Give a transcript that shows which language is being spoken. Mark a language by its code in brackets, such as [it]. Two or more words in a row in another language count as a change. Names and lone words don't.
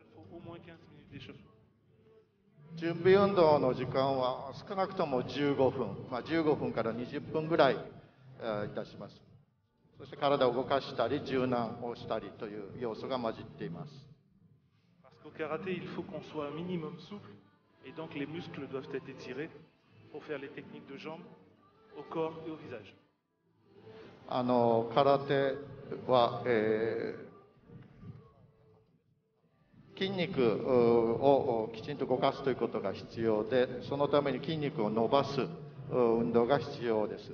[fr] Il faut au moins 15 minutes d'échauffement. [ja] 準備運動の時間は少なくとも15分、15分から20分ぐらいいたします。そして体を動かしたり柔軟をしたりという要素が混じっています。 [fr] Parce qu'au karaté, il faut qu'on soit un minimum souple et donc les muscles doivent être étirés pour faire les techniques de jambes au corps et au visage. [ja] 空手は、筋肉をきちんと動かすということが必要で、そのために筋肉を伸ばす運動が必要です。